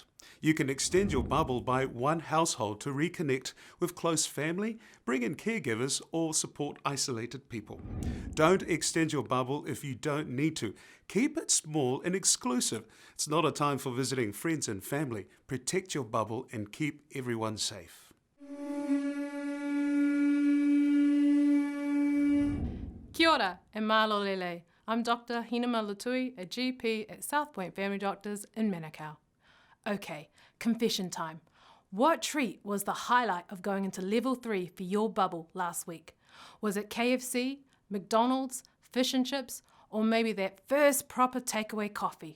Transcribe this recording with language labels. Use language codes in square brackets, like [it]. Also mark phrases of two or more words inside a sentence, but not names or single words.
[en] You can extend your bubble by one household to reconnect with close family, bring in caregivers, or support isolated people. Don't extend your bubble if you don't need to. Keep it small and exclusive. It's not a time for visiting friends and family. Protect your bubble and keep everyone safe. [mi] Kia ora [to] e malo lele. [en] I'm Dr. Hinamaha Lutui, a GP at South Point Family Doctors in Manukau. Okay, confession time. What treat was the highlight of going into Level 3 for your bubble last week? Was it KFC, McDonald's, fish and chips, or maybe that first proper takeaway coffee?